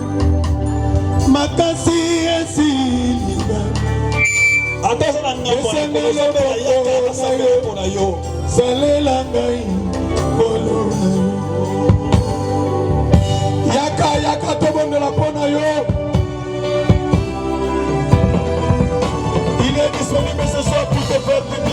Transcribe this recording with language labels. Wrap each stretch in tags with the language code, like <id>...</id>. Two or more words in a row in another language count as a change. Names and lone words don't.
<ln>Makasi esiliga. Salela ngai kolo na yo. Yaka tobondela pona yo.</ln> <fr>Il est disponible ce soir pour te faire</fr>